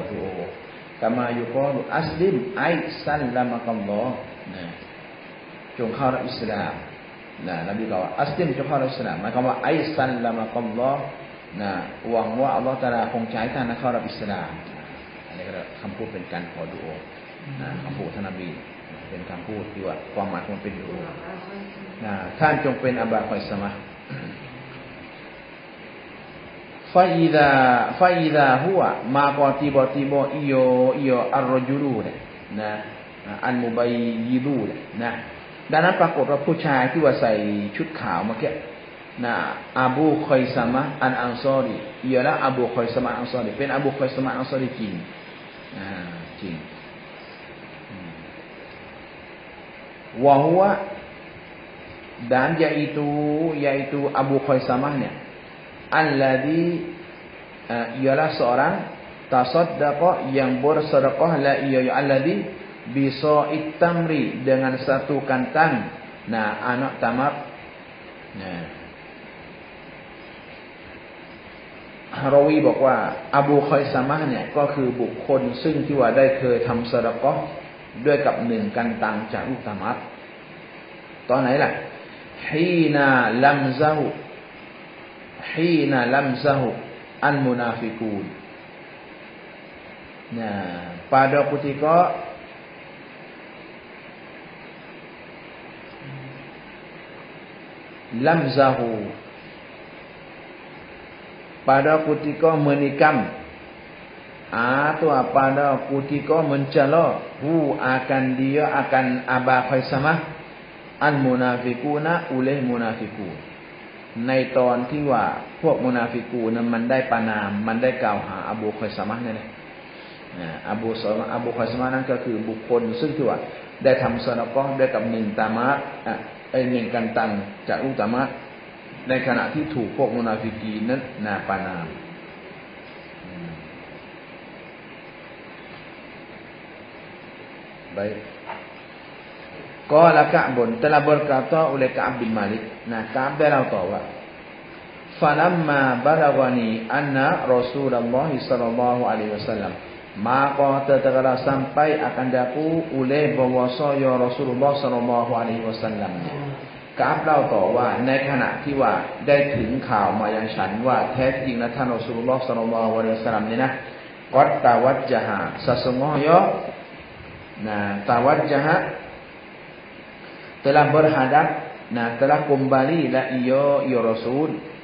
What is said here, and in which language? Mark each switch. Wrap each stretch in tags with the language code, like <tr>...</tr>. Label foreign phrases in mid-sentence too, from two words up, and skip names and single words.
<th>ดุอากามายุกอลุ</th> <ar>أسلم أي سلمك الله</ar> <th>จงเข้ารับอิสลามนบีกล่าวว่าอัสลิมจงเข้ารับอิสลามหมายความว่า</th> <ar>أي سلمك الله</ar> <th>หวังว่าอัลลอฮ์ตะอาลาคงจะให้ท่านเข้ารับอิสลามอันนี้ก็คำพูดเป็นการขอดุอาคำพูดท่านนบีเป็นคำพูดที่ว่าความหมายของมันเป็นดุอาท่านจงเป็นอบาคอยสมะ</th> <ar>فإذا هو</ar> <ms>maka tiba-tiba iyo</ms> <ar>الرجل المبيض</ar> <th>ดังนั้นปรากฏว่าผู้ชายที่ว่าใส่ชุดขาวเมื่อกี้อบูคอยซามะอันอันซอรี</th> <ms>ia lah Abu Khaisamah Ansari</ms> <th>เป็น Abu Khaisamah Ansari จริง</th> <ms>วะฮุวะ dan yaitu Abu Khaisamah alladzi ialah seorang tasaddaqa yang bersedekah</ms> <ar>الذي بصاع التمر</ar> <ms>dengan satu kantang anak tamar.</ms> <th>ฮารอวีบอกว่าอบูคอยซามะห์เนี่ยก็คือบุคคลซึ่งที่ว่าได้เคยทำซะดะกอฮ์ด้วยกับหนึ่งกันตังจากลูกตะมัดตอนไหนล่ะ</th> <ar>حين لمزه المنافقون</ar> <ms>pada ketika lamzahu pada ketika menikam atau pada ketika mencela akan Aba Khaisamah al munafiquna oleh munafiqun ในตอน</ms> <th>ที่ว่าพวกมุนาฟิกูนมันได้ประนามมันได้กล่าวหาอบูคอยซามะห์นั่นแหละอบูคอยซามะห์นั้นก็คือบุคคลซึ่งที่ว่าได้ทำซะดะกอฮ์ด้วยกับหนึ่งตามะหนึ่งกันตังจากอุตามะในขณะที่ถูกพวกมุนาฟิกีนนั้นประนาม</th> <ms>baik</ms> <ar>قال كعب</ar> <ms>telah berkata oleh Ka'ab bin Malik Ka'ab dia tahu ว่า</ms> <ar>فلما بلغني أن رسول الله صلى الله عليه</ar> <ms>wasallam maka tatkala sampai akan daku oleh bahwasanya Rasulullah sallallahu alaihi wasallam</ms> <th>Ka'ab เล่าต่อว่าในขณะที่ว่าได้ถึงข่าวมายังฉันว่าแท้จริงแล้วท่านรอซูลุลลอฮ์ศ็อลลัลลอฮุอะลัยฮิวะซัลลัมนี่นะ</th> <ar>قد توجه</ar> <ms>sesungguhnya tawajjaha telah berhadap telah kembali la ya Rasul</ms>